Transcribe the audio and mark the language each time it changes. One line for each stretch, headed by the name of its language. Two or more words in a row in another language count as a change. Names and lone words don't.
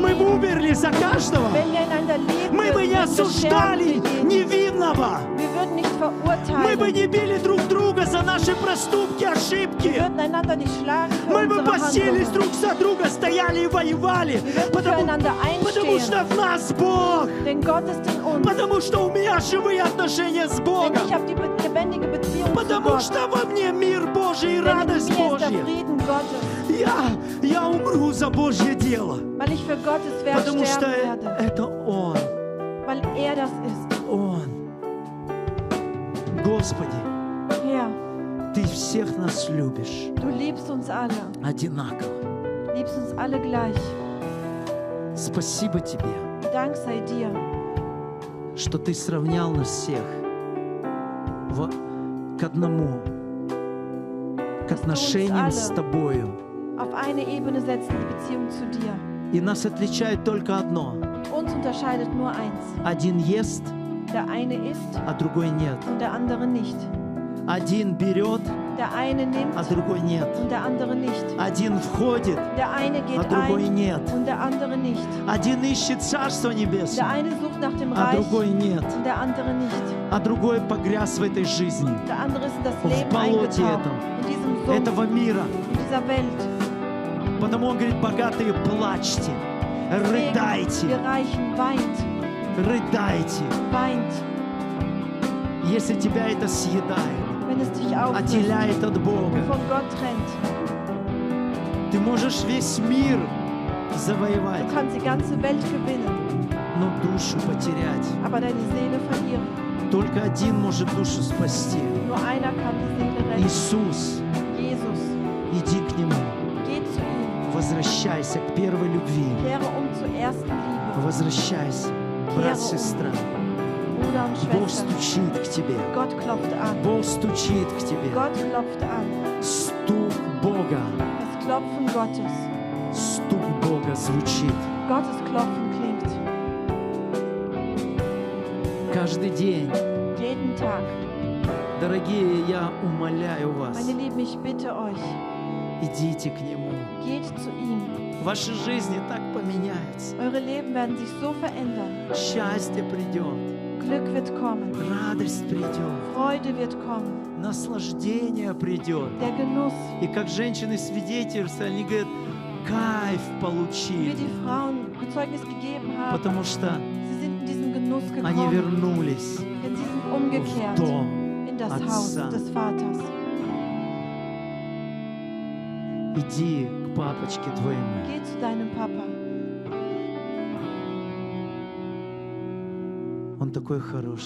Russian: мы бы
German: Lieben,
Russian: умерли за каждого.
German: Wenn wir einander lieben
Russian: Мы бы
German: würden,
Russian: не
German: würden wir sterben
Russian: осуждали
German: für jeden.
Russian: невинного.
German: Wir würden nicht
Russian: Мы бы
German: verurteilen.
Russian: не били друг друга за наши проступки,
German: Wir
Russian: ошибки.
German: würden einander nicht schlagen für
Russian: Мы бы
German: unsere
Russian: постились
German: Handlungen.
Russian: друг за друга, стояли и воевали.
German: Wir würden
Russian: Потому
German: füreinander
Russian: что
German: einstehen.
Russian: в нас Бог.
German: Denn Gott ist in uns.
Russian: Потому что у меня живые отношения с
German: Denn
Russian: Богом.
German: ich habe die lebendige Beziehung zu
Russian: Потому
German: Gott.
Russian: что во мне мир Божий и
German: Denn in
Russian: радость
German: mir ist der
Russian: Божья.
German: Frieden Gottes.
Russian: Я умру за Божье дело.
German: Weil ich für Gottes Werk
Russian: Потому что
German: sterben werde.
Russian: это Он.
German: Weil er das ist.
Russian: Он. Господи,
German: Herr,
Russian: Ты всех нас любишь
German: du liebst uns alle.
Russian: одинаково.
German: Liebst uns alle gleich.
Russian: Спасибо Тебе,
German: Dank sei dir,
Russian: что Ты сравнял нас всех к одному, к отношениям с Тобою.
German: auf eine Ebene setzen, die Beziehung zu dir.
Russian: И нас отличает только одно.
German: Uns unterscheidet nur eins.
Russian: Один ест,
German: Der eine isst
Russian: а другой нет.
German: und der andere nicht.
Russian: Один берет,
German: Der eine nimmt
Russian: а другой нет.
German: und der andere nicht.
Russian: Один входит,
German: Der eine
Russian: а
German: geht
Russian: другой
German: ein
Russian: нет.
German: und der andere nicht.
Russian: Один ищет Царство
German: Der
Russian: Небесное,
German: eine sucht nach dem
Russian: а
German: Reich
Russian: другой нет.
German: und der andere nicht.
Russian: А другой погряз в этой жизни,
German: Der andere ist in das
Russian: в
German: Leben
Russian: болоте
German: eingetaucht,
Russian: этом,
German: in diesem Sumpf,
Russian: этого мира.
German: in dieser Welt.
Russian: Потому Он говорит, богатые, плачьте,
German: Deswegen,
Russian: рыдайте,
German: wir Reichen, weint,
Russian: рыдайте.
German: weint,
Russian: Если тебя это съедает,
German: wenn es dich auffrisst,
Russian: отделяет от Бога,
German: von Gott trennt.
Russian: ты можешь весь мир
German: Du
Russian: завоевать,
German: kannst die ganze Welt gewinnen,
Russian: но душу потерять.
German: aber deine Seele verlieren.
Russian: Только один может душу спасти.
German: Nur einer kann die Seele retten.
Russian: Иисус,
German: Jesus,
Russian: иди к Нему,
German: geh zu ihm,
Russian: возвращайся к первой любви.
German: kehre zur ersten Liebe.
Russian: Возвращайся, брат, сестра.
German: Bruder und
Russian: Бог
German: Schwester,
Russian: стучит к тебе.
German: Gott klopft an.
Russian: Бог стучит к тебе.
German: Gott klopft an.
Russian: Стук Бога,
German: Das Klopfen Gottes.
Russian: стук Бога звучит.
German: Gottes Klopfen klingt.
Russian: Каждый день,
German: Jeden Tag.
Russian: дорогие, я умоляю вас,
German: Meine Lieben, ich bitte euch,
Russian: идите к Нему.
German: geht zu ihm.
Russian: Ваши жизни так поменяются.
German: Eure Leben werden sich so verändern.
Russian: Счастье придет,
German: Glück wird kommen.
Russian: радость придет,
German: Freude wird kommen.
Russian: наслаждение придет.
German: Der Genuss,
Russian: И как женщины свидетельствуют, они говорят, кайф
German: wie
Russian: получили,
German: die Frauen Zeugnis gegeben haben.
Russian: потому что
German: Sie sind in diesen Genuss
Russian: они
German: gekommen,
Russian: вернулись
German: denn sie sind
Russian: в
German: umgekehrt
Russian: дом.
German: in das
Russian: Отца.
German: Haus des Vaters.
Russian: Иди к папочке твоему.
German: Geh zu deinem Papa.
Russian: Он такой хороший,